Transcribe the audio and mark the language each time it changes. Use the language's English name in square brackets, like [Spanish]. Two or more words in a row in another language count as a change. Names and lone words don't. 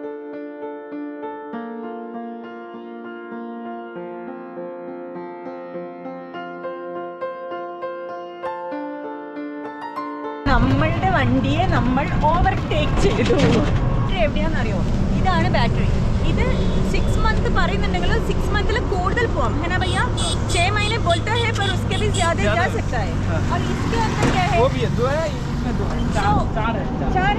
[Malayalam] നമ്മളുടെ വണ്ടിയെ നമ്മൾ ഓവർടേക്ക് ചെയ്തു. എവിടെയാണെന്നറിയോ, ഇതാണ് ബാറ്ററി. ഇത് 6 month പറയുന്നുണ്ടെങ്കിൽ 6 monthിൽ കൂടുതൽ പോവാം. [Hindi] है ना भैया, 6 महीने बोलता है पर उसके भी ज्यादा जा सकता है. और इसके अंदर क्या है, वो भी है, 2 है, इसमें 2 है, 4